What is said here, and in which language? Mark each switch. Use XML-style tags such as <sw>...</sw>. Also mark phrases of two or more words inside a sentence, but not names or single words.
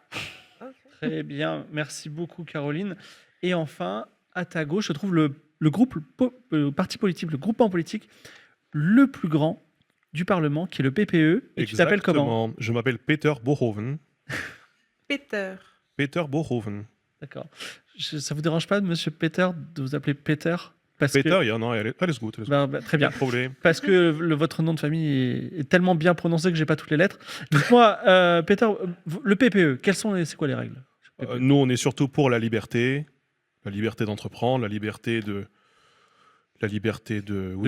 <fr>Très bien, merci beaucoup Caroline. Et enfin, à ta gauche se trouve le parti politique, le groupement politique le plus grand du Parlement, qui est le PPE. Et tu t'appelles comment? Exactement. Je m'appelle Peter Bohoven. Peter. Peter Bohoven. D'accord. Ça vous dérange pas, monsieur Peter, de vous appeler Peter? Parce Peter, que...</fr> <de>ja, non, alles gut. Alles gut.</de> <fr>Très bien.</fr> <de>Kein Problem.</de> <fr>Parce que votre nom de famille est tellement bien prononcé que j'ai pas toutes les lettres. Dites-moi, Peter, le PPE, c'est quoi les règles? Nous, on est surtout pour la liberté d'entreprendre, la liberté de oui,</fr>